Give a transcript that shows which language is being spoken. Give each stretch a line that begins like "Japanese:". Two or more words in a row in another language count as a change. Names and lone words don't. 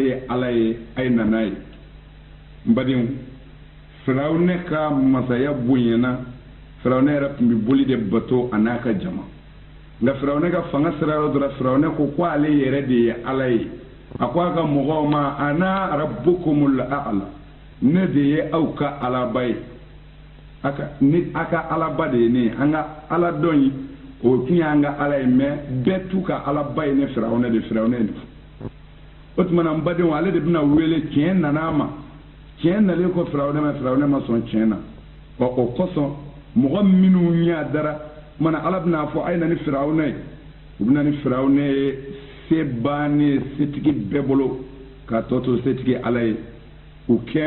Bambara: ye Ala ye a ye na n'a ye n badenw Firawuna ka masaya bonyana Firawuna yɛrɛ tun bɛ boli de bato a n'a ka jama nka Firawuna ka fanga sira yɔrɔ dɔ la Firawuna ko ale yɛrɛ de ye Ala ye a ko a ka mɔgɔw ma
Arabic: أنا ربكم الأعلى
Bambara: ne de ye aw ka Alaba ye a ka Alaba de ye ne ye an ka Ala dɔn ye o tun y'an ka Ala ye mais bɛɛ t'u ka Alaba ye ne Firawuna de Firawuna ye ne fɔ o tuma na n badenw ale de bɛna wele tiɲɛ nana a ma tiɲɛ nalen ko Firawuna ma sɔn tiɲɛ na o kosɔn mɔgɔ minnu ɲɛ dara mana Ala bɛna fɔ a ye na ni Firawuna ye u bɛna ni Firawuna ye se bannen setigi bɛɛ bolo k'a tɔ to setigi Ala ye u